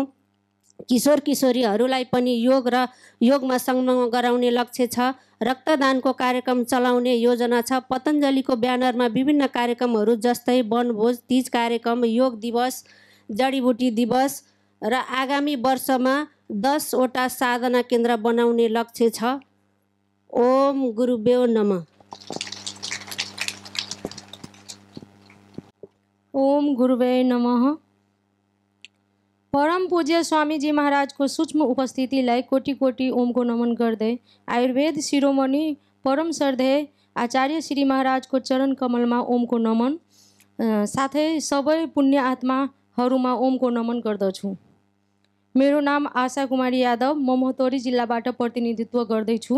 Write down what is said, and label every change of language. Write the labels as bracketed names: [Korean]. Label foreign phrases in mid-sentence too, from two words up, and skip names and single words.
[Nepali] किशोर किशोरीहरूलाई पनि योग र योगमा संलग्न गराउने लक्ष्य छ। रक्तदानको कार्यक्रम चलाउने योजना छ। पतञ्जलिको ब्यानरमा विभिन्न कार्यक्रमहरू जस्तै वनभोज, तीज कार्यक्रम, योग दिवस, जडीबुटी दिवस र आगामी वर्षमा 10वटा साधना केन्द्र बनाउने लक्ष्य छ। [Sanskrit] ओम गुरुभ्यो नमः। ओम गुरुभ्यो नमः। [Nepali] परम पूज्य स्वामीजी महाराजको सूक्ष्म उपस्थितिलाई कोटि कोटि ओमको नमन गर्दै आयुर्वेद शिरोमणि परम श्रद्धेय आचार्य श्री महाराजको चरण कमलमा ओमको नमन, साथै सबै पुण्य आत्माहरूमा ओमको नमन गर्दछु। मेरो नाम आशा कुमारी यादव, म मोहतोरी जिल्लाबाट प्रतिनिधित्व गर्दैछु।